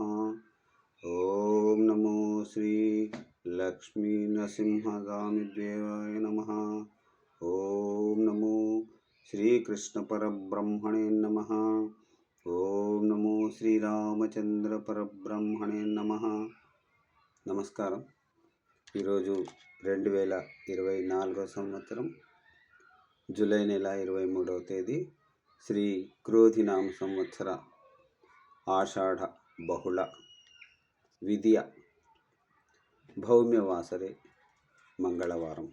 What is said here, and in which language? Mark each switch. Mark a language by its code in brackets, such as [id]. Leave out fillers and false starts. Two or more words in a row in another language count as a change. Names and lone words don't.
[sa] ओम नमो श्री लक्ष्मी नृसिंहस्वामी देवाय नमः। ओम नमो श्री कृष्ण परब्रह्मणे नमः। ओम नमो श्री रामचंद्र परब्रह्मणे नमः। [te] నమస్కారం. ఈరోజు 2024 సంవత్సరం జూలై నెల 23వ తేదీ శ్రీ క్రోధినామ సంవత్సర ఆషాఢ బహుళ విద్య భౌమ్యవాసరే మంగళవారం.